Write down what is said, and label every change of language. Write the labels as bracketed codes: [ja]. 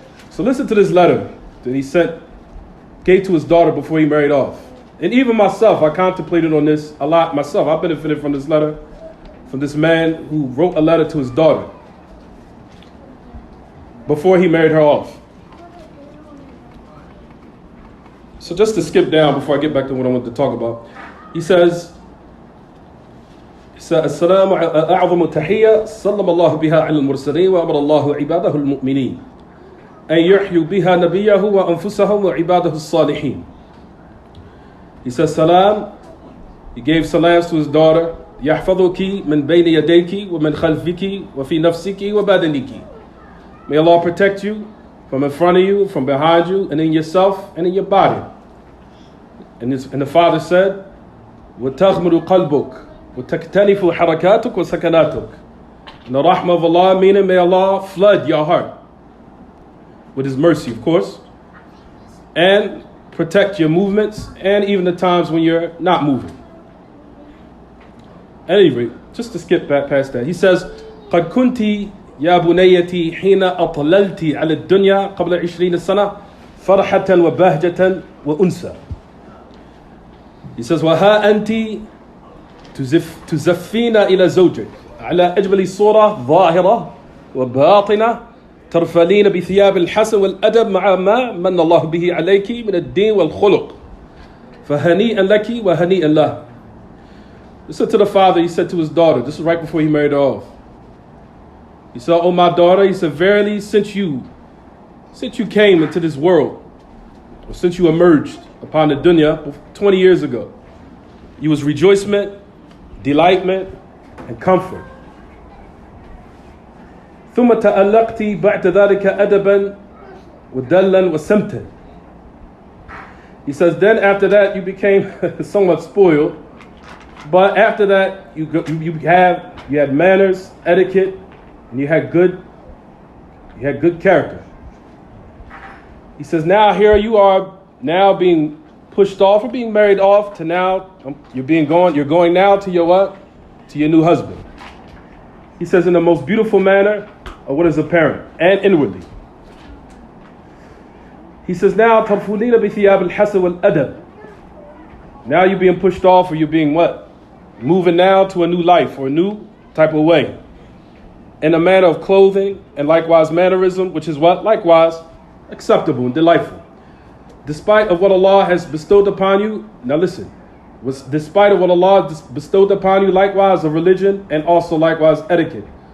[en] So listen to this letter that he gave to his daughter before he married off. And even myself, I contemplated on this a lot myself. I benefited from this letter, from this man who wrote a letter to his daughter before he married her off. So just to skip down before I get back to what I want to talk about, he says, [ar] السلام أعظم تحية سلم الله بها على المرسلين وأمر الله عباده المؤمنين أن يحيوا بها نبيه وأنفسهم وعباده الصالحين. [en] He says salam. He gave salams to his daughter. [ar] يحفظك من بين يديك ومن خلفك وفي نفسك وبدنك. [en] May Allah protect you from in front of you, from behind you, and in yourself and in your body. And the father said, [ar] وَتَغْمُرُ قَلْبُكَ وَتَكْتَنِفُ حَرَكَاتُكَ وَسَكَنَاتُكَ. [en] And the rahmah of Allah, meaning may Allah flood your heart with His mercy, of course, and protect your movements, and even the times when you're not moving. Anyway, just to skip back past that, he says, [ar] قَدْ كُنْتِ يا بنيتي حين أطللت على الدنيا قبل 20 سنة فرحة وبهجة وأنسة. [en] He says [ar] وها أنت تزفين إلى زوجك على أجمل صورة ظاهرة وباطنة ترفلين بثياب الحسن والأدب مع ما من الله به عليك من الدين والخلق فهنيئا لك وهنيئا له. [en] Listen to the father, he said to his daughter, this is right before he married her off. He said, oh my daughter, he said, verily since you came into this world, or since you emerged upon the dunya 20 years ago, you was rejoicement, delightment, and comfort. [ar] ثم تألقت بعد ذلك أدبا ودلا وسمتا. [en] He says, then after that you became somewhat spoiled, but after that you had manners, etiquette, and you had good character. He says, now here you are now being pushed off or being married off to now you're going now to your what? To your new husband. He says in the most beautiful manner of what is apparent and inwardly. He says now [ar] ترفلين بثياب الحسن والأدب. [en] Now you're being pushed off or you're being what? Moving now to a new life or a new type of way. In a manner of clothing and likewise mannerism, which is what? Likewise acceptable and delightful. Despite of what Allah has bestowed upon you, now listen, despite of what Allah bestowed upon you, likewise of religion and also likewise etiquette.